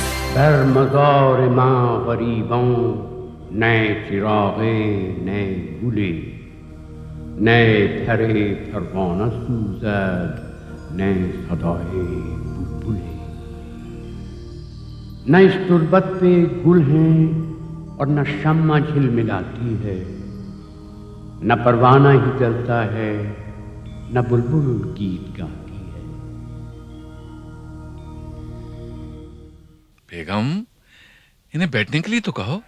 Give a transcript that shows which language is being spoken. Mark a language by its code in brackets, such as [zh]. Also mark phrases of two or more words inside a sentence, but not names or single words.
[fa] در مزار ما غریبان نه چراغه نه گلی، نه پر پروانه سوزد نه صدای بلبلی. [hi] न इस तुरबत पे गुल हैं और न शम्मा झिलमिलाती है, न परवाना ही जलता है न बुलबुल गीत गाती है। बेगम, इन्हें बैठने के लिए तो कहो।